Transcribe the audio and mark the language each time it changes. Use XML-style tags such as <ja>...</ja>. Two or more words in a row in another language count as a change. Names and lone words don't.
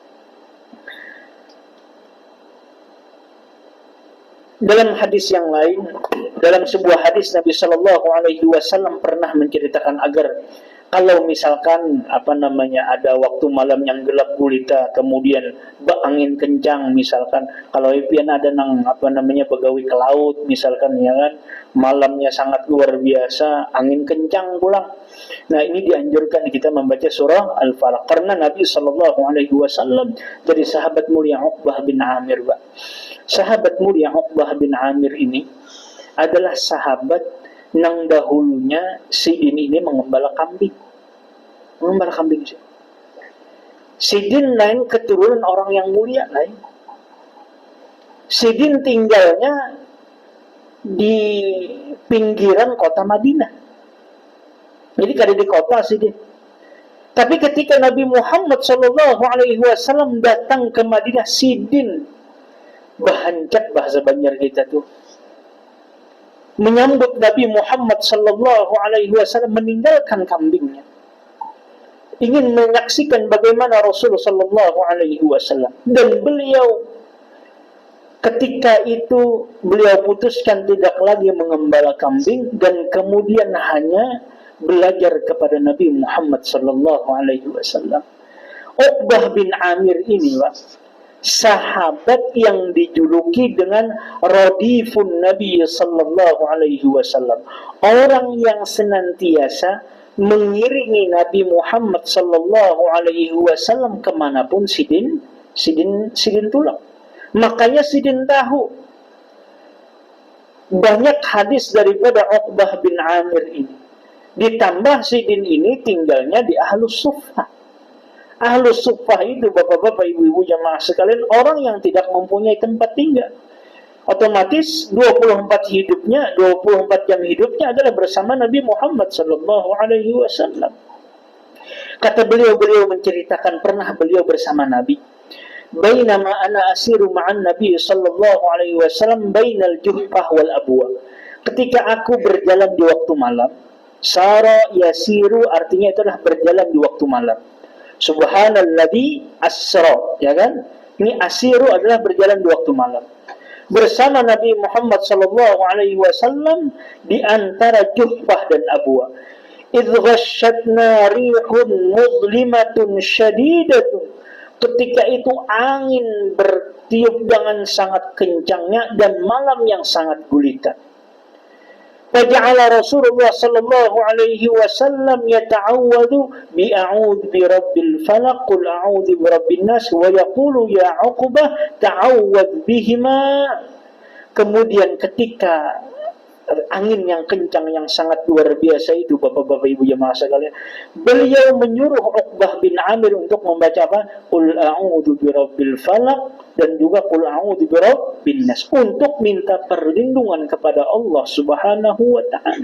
<id>Dalam hadis yang lain, dalam sebuah hadis Nabi</id> <ar>صلى الله عليه وسلم</ar> <id>pernah menceritakan agar kalau misalkan ada waktu malam yang gelap gulita, kemudian angin kencang misalkan, kalau</id> <bjn>pian ada begawi</bjn> <id>ke laut misalkan, ya kan, malamnya sangat luar biasa, angin kencang pulang. Nah, ini dianjurkan kita membaca surah Al-Falaq karena Nabi</id> <ar>صلى الله عليه وسلم</ar> <id>dari sahabat mulia Uqbah bin Amir, Pak. Sahabat mulia Uqbah bin Amir ini adalah sahabat nang dahulunya si ini mengembala kambing. Sih.</id> <bjn>Sidin lain keturunan orang yang mulia lain.</bjn> <id>Sidin tinggalnya di pinggiran kota Madinah.</id> <bjn>Jadi kada di kota Sidin.</bjn> <id>Tapi ketika Nabi Muhammad</id> <ar>صلى الله عليه وسلم</ar> <id>datang ke Madinah, Sidin bahancak bahasa Banjar kita tuh, menyambut Nabi Muhammad</id> <ar>صلى الله عليه وسلم,</ar> <id>meninggalkan kambingnya, ingin menyaksikan bagaimana Rasulullah</id> <ar>صلى الله عليه وسلم.</ar> <id>Dan beliau ketika itu beliau putuskan tidak lagi mengembala kambing dan kemudian hanya belajar kepada Nabi Muhammad</id> <ar>صلى الله عليه وسلم.</ar> <id>Uqbah bin Amir ini, sahabat yang dijuluki dengan</id> <ar>رديف النبي صلى الله عليه وسلم,</ar> <id>orang yang senantiasa mengiringi Nabi Muhammad</id> <ar>صلى الله عليه وسلم</ar> <id>kemanapun Sidin tulang. Makanya Sidin tahu banyak hadis daripada Uqbah bin Amir ini. Ditambah Sidin ini tinggalnya di Ahlus Suffah. Ahlus Suffah itu bapak-bapak, ibu-ibu jamaah sekalian, orang yang tidak mempunyai tempat tinggal. Otomatis 24 jam hidupnya adalah bersama Nabi Muhammad</id> <ar>صلى الله عليه وسلم.</ar> <id>Kata beliau menceritakan pernah beliau bersama Nabi.</id> <ar>بينما أنا أسير مع النبي صلى الله عليه وسلم بين الجحفة والأبواء.</ar> <id>Ketika aku berjalan di waktu malam,</id> <ar>سرى يسري</ar> <id>artinya itu adalah berjalan di waktu malam.</id> <ar>سبحان الذي أسرى,</ar> <id>ya kan? Ini asiru adalah berjalan di waktu malam. Bersama Nabi Muhammad</id> <ar>صلى الله عليه وسلم</ar> <id>di antara Juhfah dan Abwa.</id> <ar>إذ غشيتنا ريح مظلمة شديدة.</ar> <id>Ketika itu angin bertiup dengan sangat kencangnya dan malam yang sangat gulita.</id> <ar>فجعل رسول الله صلى الله عليه وسلم يتعوذ بأعوذ برب الفلق قل أعوذ برب الناس ويقول يا عقبة تعوذ بهما.</ar> <id>Kemudian ketika angin yang kencang yang sangat luar biasa itu, bapak-bapak ibu jemaah sekalian, beliau menyuruh Uqbah bin Amir untuk membaca apa?</id> <ar>قل أعوذ برب الفلق</ar> <id>dan juga</id> <ar>قل أعوذ برب الناس,</ar> <id>untuk minta perlindungan kepada Allah</id> <ar>سبحانه وتعالى.</ar>